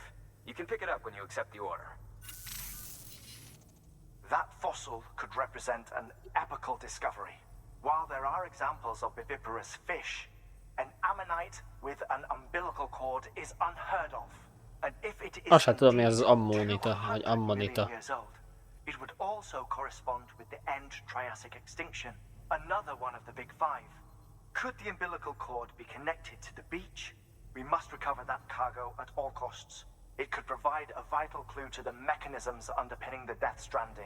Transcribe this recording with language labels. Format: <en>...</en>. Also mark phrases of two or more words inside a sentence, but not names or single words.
<en>You can pick it up when you accept the order. That fossil could represent an epical discovery. While there are examples of viviparous fish, an ammonite with an umbilical cord is unheard of. And if it is</en> <hu>Azt sem tudom, mi az</hu> <en>indeed</en> <hu>ammonita, vagy</hu> <en>200 million</en> <hu>ammonita.</hu> <en>years old, it would also correspond with the end Triassic extinction, another one of the big five. Could the umbilical cord be connected to the beach? We must recover that cargo at all costs. It could provide a vital clue to the mechanisms underpinning the Death Stranding.</en>